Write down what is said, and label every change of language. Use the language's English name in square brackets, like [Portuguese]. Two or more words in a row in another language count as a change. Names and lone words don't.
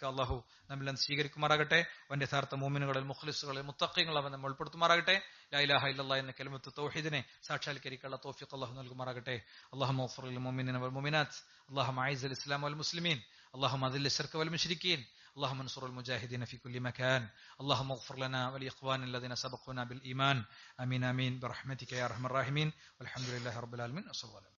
[Malayalam] അള്ളാഹു നമ്മിൽ സ്വീകരിക്കുമാറാകട്ടെ. അവന്റെ യഥാർത്ഥ മുഅ്മിനുകളിൽ, മുഖ്ലിസുകളിൽ, മുത്തഖീങ്ങളിൽ അവൻ നമ്മൾ ഉൾപ്പെടുത്തുമാറാകട്ടെ. [Arabic] لا إله إلا الله [Malayalam] എന്ന കലിമത്ത് തൗഹീദിനെ സാക്ഷാത്കരിക്കാനുള്ള തൗഫീഖ് അള്ളാഹു നൽകുമാറാകട്ടെ. [Arabic] اللهم اغفر للمؤمنين والمؤمنات، اللهم أعز الإسلام والمسلمين، اللهم أذل الشرك والمشركين, اللهم انصر المجاهدين في كل مكان. اللهم اغفر لنا ولإخواننا الذين سبقونا بالإيمان. آمين آمين برحمتك يا أرحم الراحمين. والحمد لله رب العالمين.